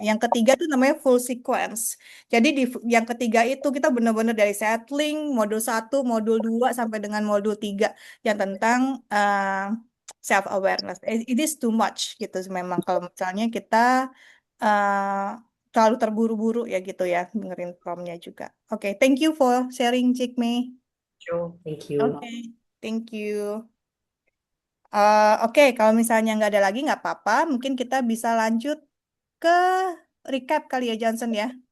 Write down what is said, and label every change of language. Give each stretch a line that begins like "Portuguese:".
Indonesian: Yang ketiga itu namanya full sequence. Jadi di yang ketiga itu kita benar-benar dari settling, modul 1, modul 2 sampai dengan modul 3 yang tentang self awareness.
English: It is too much
Indonesian: gitu memang kalau misalnya kita terlalu terburu-buru ya gitu ya dengerin promnya juga.
English: Oke, thank you for sharing, Jigme. Sure, thank you. Oke, thank you.
Indonesian: Oke, kalau misalnya nggak ada lagi nggak apa-apa, mungkin kita bisa lanjut ke recap kali ya Johnson ya.